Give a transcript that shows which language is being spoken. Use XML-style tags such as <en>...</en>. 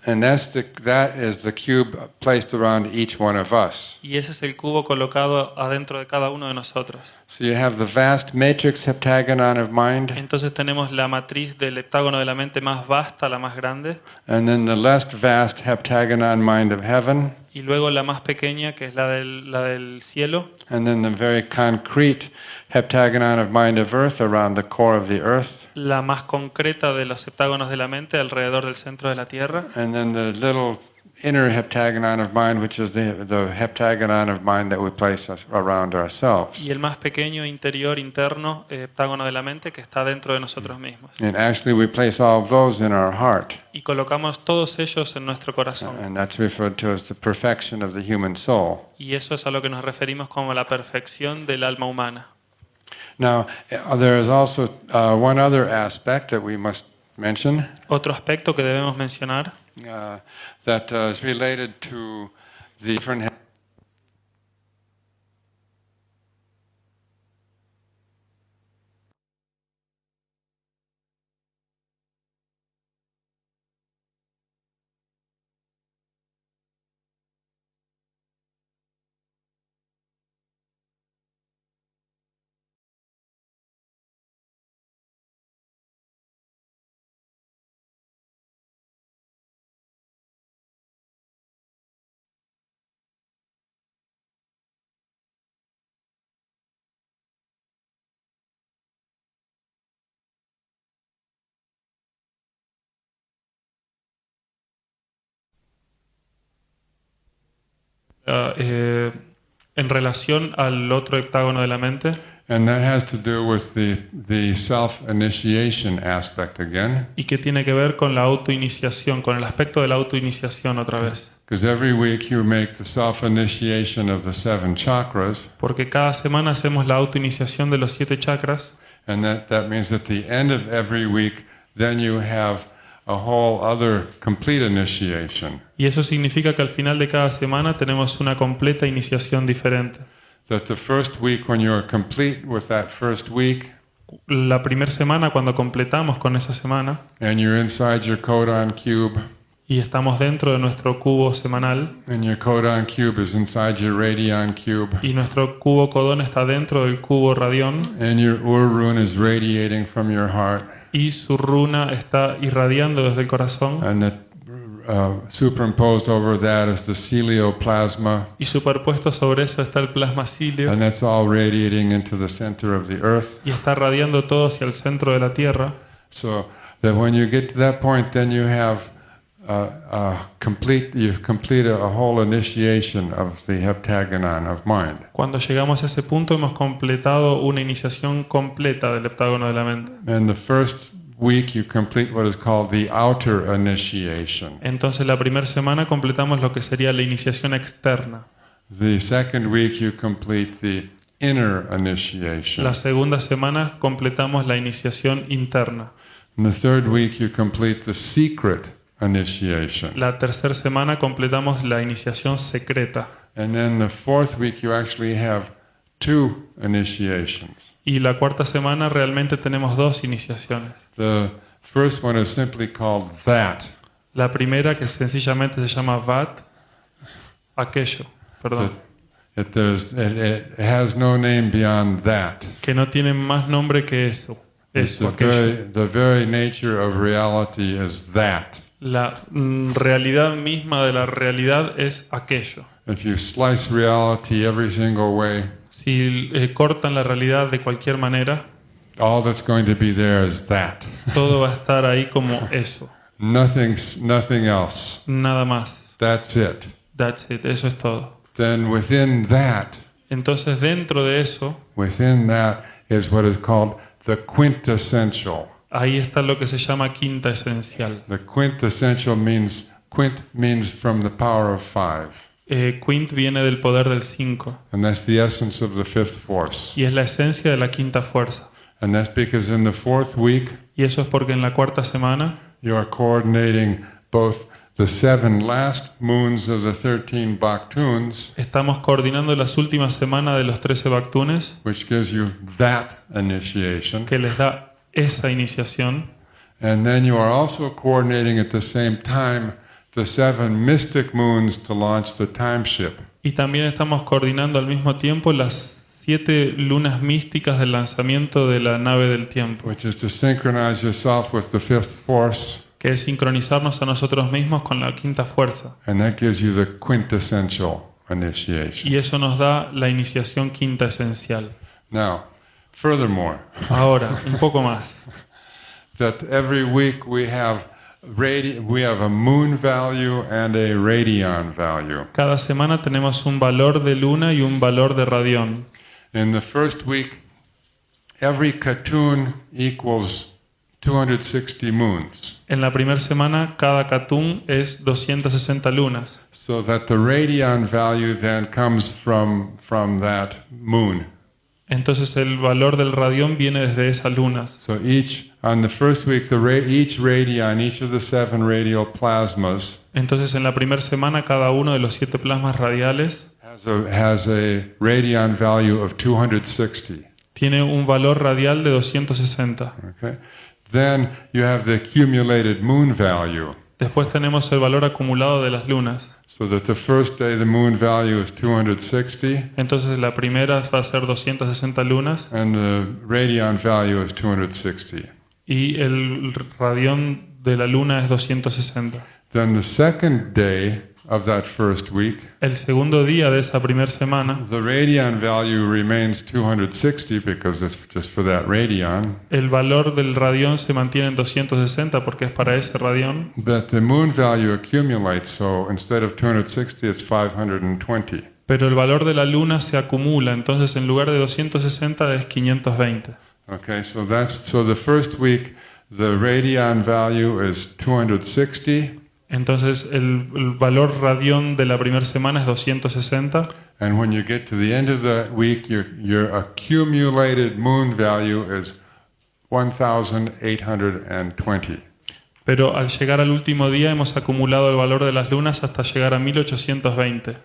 <en>And that is the cube placed around each one of us.</en> <es>Y ese es el cubo colocado adentro de cada uno de nosotros.</es> <en>So you have the vast matrix heptagonon of mind,</en> <es>Entonces tenemos la matriz del heptágono de la mente más vasta, la más grande,</es> <en>and then the less vast heptagonon mind of heaven,</en> <es>y luego la más pequeña, que es la del cielo,</es> <en>and then the very concrete heptagonon of mind of earth around the core of the earth,</en> <es>la más concreta de los heptágonos de la mente alrededor del centro de la Tierra,</es> <en>and then the little inner heptagonon of mind, which is the heptagonon of mind that we place around ourselves.</en> <es>y el más pequeño interior interno heptágono de la mente que está dentro de nosotros mismos.</es> <en>And actually we place all of those in our heart,</en> <es>Y colocamos todos ellos en nuestro corazón.</es> <en>and that's referred to as the perfection of the human soul.</en> <es>Y eso es a lo que nos referimos como la perfección del alma humana.</es> <en>Now, there is also one other aspect that we must mention</en> <es>Otro aspecto que debemos mencionar</es> <en>that is related to the different</en> <es>en relación al otro heptágono de la mente,</es> <en>and that has to do with the self-initiation aspect again,</en> <es>y que tiene que ver con la autoiniciación, con el aspecto de la autoiniciación otra vez.</es> <en>because every week you make the self-initiation of the 7 chakras,</en> <es>Porque cada semana hacemos la autoiniciación de los 7 chakras,</es> <en>and that means at the end of every week then you have a whole other complete initiation.</en> <es>y eso significa que al final de cada semana tenemos una completa iniciación diferente.</es> <en>That the first week, when you're complete with that first week,</en> <es>La primera semana, cuando completamos con esa semana</es> <en>and you're inside your codon cube,</en> <es>y estamos dentro de nuestro cubo semanal,</es> <en>and your codon cube is inside your radion cube,</en> <es>y nuestro cubo codón está dentro del cubo radión,</es> <en>and your rune is radiating from your heart,</en> <es>y su runa está irradiando desde el corazón,</es> <en>and that superimposed over that is the celioplasma,</en> <es>y superpuesto sobre eso está el plasma cíleo,</es> <en>and that's all radiating into the center of the earth.</en> <es>y está radiando todo hacia el centro de la Tierra.</es> <en>So that when you get to that point, then you have you've completed a whole initiation of the heptagonon of mind.</en> <es>Cuando llegamos a ese punto hemos completado una iniciación completa del heptágono de la mente.</es> <en>And the first week you complete what is called the outer initiation.</en> <es>Entonces la primera semana completamos lo que sería la iniciación externa.</es> <en>The second week you complete the inner initiation.</en> <es>La segunda semana completamos la iniciación interna.</es> <en>In the third week you complete the secret initiation.</en> <es>La tercera semana completamos la iniciación secreta.</es> <en>And then the fourth week you actually have 2 initiations.</en> <es>Y la cuarta semana realmente tenemos 2 iniciaciones.</es> <en>The first one is simply called that.</en> <es>La primera, que sencillamente se llama Vat, aquello, perdón,</es> <en>It has no name beyond that.</en> <es>que no tiene más nombre que eso,</es> <en>It's</en> <es>aquello.</es> <en>the very nature of reality is that.</en> <es>La realidad misma de la realidad es aquello.</es> <en>If you slice reality every single way,</en> <es>Si cortan la realidad de cualquier manera,</es> <en>all that's going to be there is that.</en> <es>todo va a estar ahí como eso,</es> <en>Nothing else.</en> <es>nada más.</es> <en>That's it. That's it,</en> <es>eso es todo.</es> <en>Then within that</en> <es>Entonces dentro de eso,</es> <en>is what is called the quintessential.</en> <es>ahí está lo que se llama quinta esencial.</es> <en>The quintessential means from the power of 5.</en> <es>Quint viene del poder del 5</es> <en>And that's the essence of the fifth force.</en> <es>y es la esencia de la quinta fuerza.</es> <en>And that's because in the fourth week,</en> <es>Y eso es porque en la cuarta semana</es> <en>you are coordinating both the 7 last moons of the 13 Baktuns,</en> <es>estamos coordinando las últimas semanas de los 13 Baktunes,</es> <en>which gives you that initiation.</en> <es>que les da esa iniciación.</es> <en>And then you are also coordinating at the same time the 7 mystic moons to launch the time ship.</en> <es>Y también estamos coordinando al mismo tiempo las 7 lunas místicas del lanzamiento de la nave del tiempo,</es> <en>Which is to synchronize yourself with the fifth force,</en> <es>que es sincronizarnos a nosotros mismos con la quinta fuerza.</es> <en>and that gives you the quintessential initiation.</en> <es>Y eso nos da la iniciación quinta esencial.</es> <en>Now, furthermore,</en> <es>Ahora, un poco más.</es> <en>that every week we have a moon value and a radian value.</en> <es>Cada semana tenemos un valor de luna y un valor de radión.</es> <en>In the first week, every Katun equals 260 moons.</en> <es>En la primera semana, cada Katun es 260 lunas.</es> <en>So that the radian value then comes from that moon.</en> <es>Entonces el valor del radión viene desde esas lunas.</es> <en>So on the first week, each radian, each of the 7 radial plasmas</en> <es>Entonces en la primera semana, cada uno de los 7 plasmas radiales</es> <en>has a radian value of 260.</en> <es>tiene un valor radial de 260.</es> <en>Okay. Then you have the accumulated moon value.</en> <es>Después tenemos el valor acumulado de las lunas.</es> <en>So that the first day the moon value is 260</en> <es>Entonces la primera va a ser 260 lunas</es> <en>and the radian value is 260.</en> <es>y el radión de la luna es 260.</es> <en>Then the second day of that first week,</en> <es>El segundo día de esa primera semana,</es> <en>the radian value remains 260 because it's just for that radian.</en> <es>el valor del radión se mantiene en 260 porque es para ese radión,</es> <en>But the moon value accumulates, so instead of 260, it's 520.</en> <es>pero el valor de la luna se acumula, entonces en lugar de 260 es 520.</es> <en>Okay, so the first week, the radian value is 260.</en> <es>Entonces el valor radión de la primera semana es 260</es> <en>And when you get to the end of the week, your accumulated moon value is 1,820.</en> <es>pero al llegar al último día hemos acumulado el valor de las lunas hasta llegar a 1820,</es>